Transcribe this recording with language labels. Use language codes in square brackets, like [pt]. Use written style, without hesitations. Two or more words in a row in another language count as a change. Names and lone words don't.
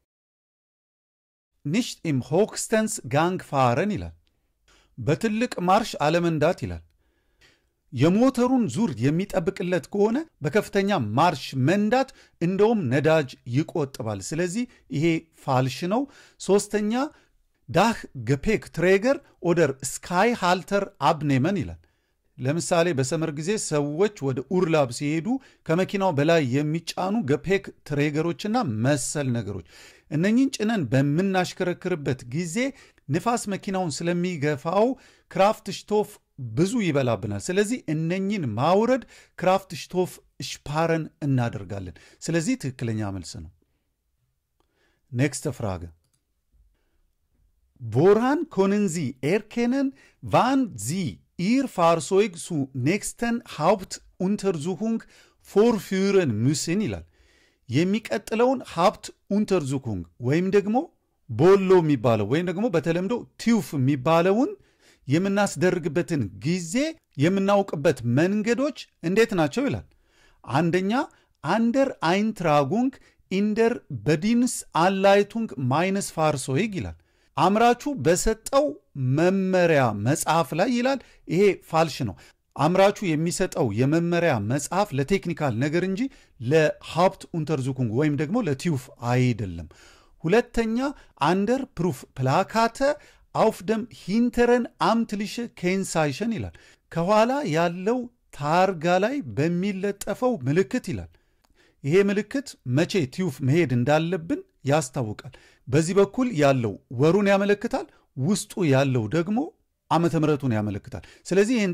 [de] Nicht im höchstens Gang fahren [am] ይላል። በትልቅ ማርሽ አለመንዳት ይላል። የሞተሩን ዙር የሚጠብቅለት ከሆነ በከፍተኛ ማርሽ መንዳት እንደውም ነዳጅ ይቆጥባል። ስለዚህ ይሄ ፋልሽ ነው። ሶስተኛ [de] Dachgepäckträger oder Ski Halter abnehmen [am] ይላል። ለምሳሌ በሰመር ጊዜ ሰዎች ወደ ኡርላብ ሲሄዱ ከመኪናው በላይ የሚጫኑ [de] Gepäckträger [am] መሰል ነገሮች እነኚህን ጭነን በምናሽከረክርበት ጊዜ ንፋስ መኪናውን ስለሚገፋው ክራፍትሽቶፍ ብዙ ይበላብናል። ስለዚህ እነኚህን ማውረድ [de] Kraftstoff sparen [am] እናደርጋለን። ስለዚህ ትክክለኛ መልስ ነው። [de] Nächste Frage. Woran können Sie erkennen, wann Sie Ihr Fahrzeug zur nächsten Hauptuntersuchung vorführen müssen [am] ይላል። የሚቀጥለውን ሀብት untersuchung ወይም ደግሞ ቦሎ የሚባለው ወይም ደግሞ በተለምዶ ቲዩፍ የሚባለውን የምናስደርግበትን ጊዜ የምናውቅበት መንገዶች እንዴት ናቸው ይላል። አንደኛ [de] an der Eintragung in der Bedienungsanleitung meines Fahrzeugs [am] ይላል። አምራቹ በሰጠው መመሪያ መጽሐፍ ላይ ይላል። ይሄ ፋልሽ ነው። አምራቹ የሚሰጠው የመመሪያ መጽሐፍ ለቴክኒካል ነገር እንጂ ለሀብት untersuchung ወይም ደግሞ ለቲዩፍ አይደለም። ሁለተኛ [de] an der Prüfplakette auf dem hinteren amtliche Kennzeichen [am] ይላል። ከኋላ ያለው ታርጋ ላይ በሚለጠፈው ምልክት ይላል። ይሄ ምልክት መቼ ቲዩፍ መሄድ እንዳለብን ያስታውቃል። በዚህ በኩል ያለው ወሩን ያመለክታል፣ ውስጡ ያለው ደግሞ ዓመተ ምሕረቱን ያመለክታል። ስለዚህ ይህን